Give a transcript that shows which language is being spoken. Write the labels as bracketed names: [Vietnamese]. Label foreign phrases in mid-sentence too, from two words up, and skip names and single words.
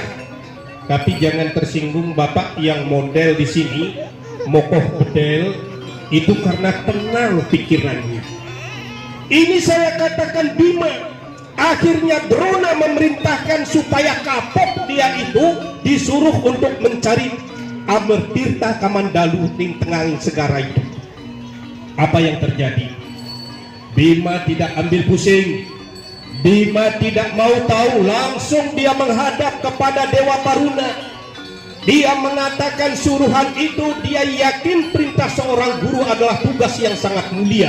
[Indonesian] Tapi jangan tersinggung Bapak yang model di sini, [Balinese] mokoh bedel, [Indonesian] itu karena tenang pikirannya. Ini saya katakan Bima. Akhirnya Drona memerintahkan supaya kapok dia itu disuruh untuk mencari Amertirta Kamandalu [Javanese] ning tengahing segara [Indonesian] itu. Apa yang terjadi? Bima tidak ambil pusing. Bima tidak mau tahu, langsung dia menghadap kepada Dewa Baruna. Dia mengatakan suruhan itu dia yakin perintah seorang guru adalah tugas yang sangat mulia.